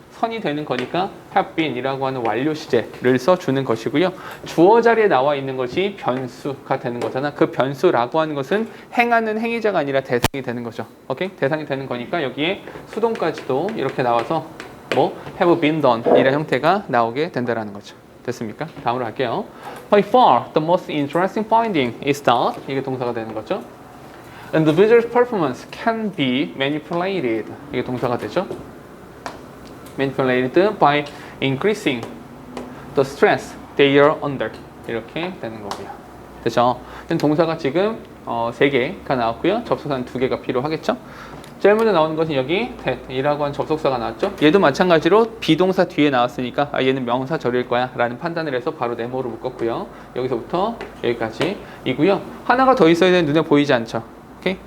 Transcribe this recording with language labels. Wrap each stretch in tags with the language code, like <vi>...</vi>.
<ko>선이 되는 거니까</ko> <en>have been</en> <ko>이라고 하는 완료 시제를 써주는 것이고요. 주어 자리에 나와 있는 것이 변수가 되는 거잖아. 그 변수라고 하는 것은 행하는 행위자가 아니라 대상이 되는 거죠. 오케이? 대상이 되는 거니까 여기에 수동까지도 이렇게 나와서 뭐</ko> <en>have been done</en> <ko>이런 형태가 나오게 된다라는 거죠. 됐습니까? 다음으로 할게요.</ko> <en>By far the most interesting finding is that</en> <ko>이게 동사가 되는 거죠.</ko> <en>Individual's performance can be manipulated.</en> <ko>이게 동사가 되죠.</ko> <en>Manipulated by increasing the stress they are under.</en> <ko>이렇게 되는 거고요. 됐죠? 동사가 지금 3개가 나왔고요. 접속사는 2개가 필요하겠죠? 제일 먼저 나오는 것은 여기 that이라고 하는 접속사가 나왔죠. 얘도 마찬가지로 비동사 뒤에 나왔으니까 얘는 명사절일 거야 라는 판단을 해서 바로 네모로 묶었고요. 여기서부터 여기까지이고요. 하나가 더 있어야 되는 눈에 보이지 않죠. 오케이?</ko>